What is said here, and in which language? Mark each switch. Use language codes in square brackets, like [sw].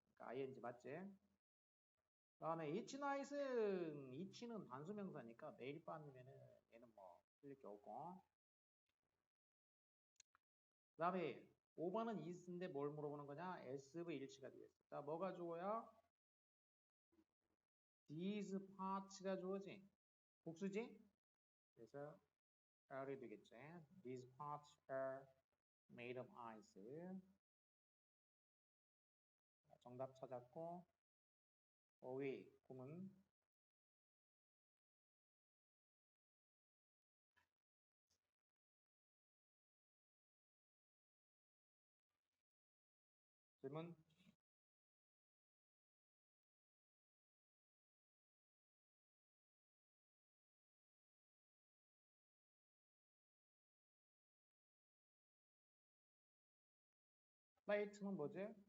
[ko] 그러니까 ing 맞지? 다음에 each night은 each는 단수명사니까 매일 밤이면은 얘는 뭐 틀릴 게 없고. 그 다음에 5번은 is인데 뭘 물어보는 거냐? SV 일치가 되겠어. 자, 뭐가 주어야? [en] these parts [ko] 가 주어지. 복수지? 그래서 are이 되겠지. [en] These parts are made of ice. [ko] 정답 찾았고 5위 구문 질문 플레이트는 뭐지?